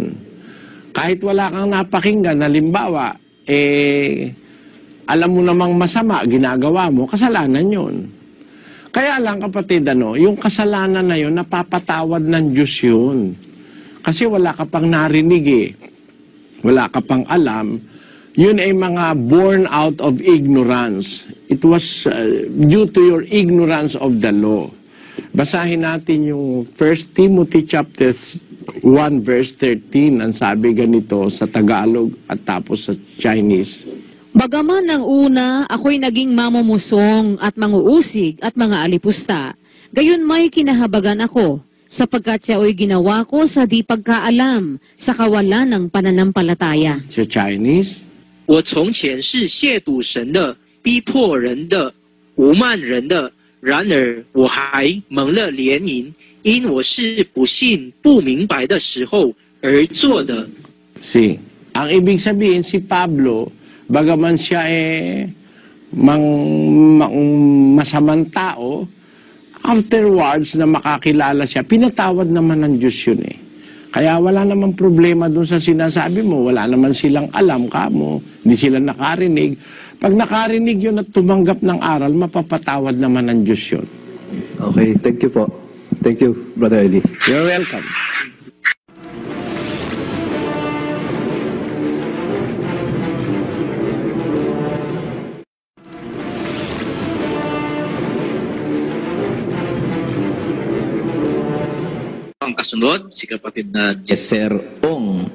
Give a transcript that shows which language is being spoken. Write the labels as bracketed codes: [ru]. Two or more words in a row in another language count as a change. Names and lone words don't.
[tl] Kahit wala kang napakinggan, halimbawa, alam mo namang masama, ginagawa mo, kasalanan yun. Kaya lang, kapatid, yung kasalanan na yun, napapatawad ng Diyos yun. Kasi wala ka pang narinig wala ka pang alam, yun ay mga [en] born out of ignorance. It was due to your ignorance of the law. [tl] Basahin natin yung 1 Timothy [en] chapter 1 verse 13. [tl] Ang sabi ganito sa Tagalog at tapos sa Chinese. Bagaman ng una, ako'y naging mamumusong at manguusig at mga alipusta. Gayon may kinahabagan ako, sapagkat siya ay ginawa ko sa di pagkaalam, sa kawalan ng pananampalataya. Sa Chinese? [zh] 我从前是亵渎神的、逼迫人的、侮慢人的，然而我还蒙了怜悯，因我是不信、不明白的时候而做的。 [tl] Si, ang ibig sabihin si Pablo, bagaman siya masamang tao, afterwards na makakilala siya, pinatawad naman ng Diyos yun eh. Kaya wala namang problema dun sa sinasabi mo, wala naman silang alam ka mo, hindi sila nakarinig. Pag nakarinig yun at tumanggap ng aral, mapapatawad naman ng Diyos yun. [en] Okay, thank you po. Thank you, Brother Eli. You're welcome. [tl] Ang kasunod, si kapatid na Jesser Ong.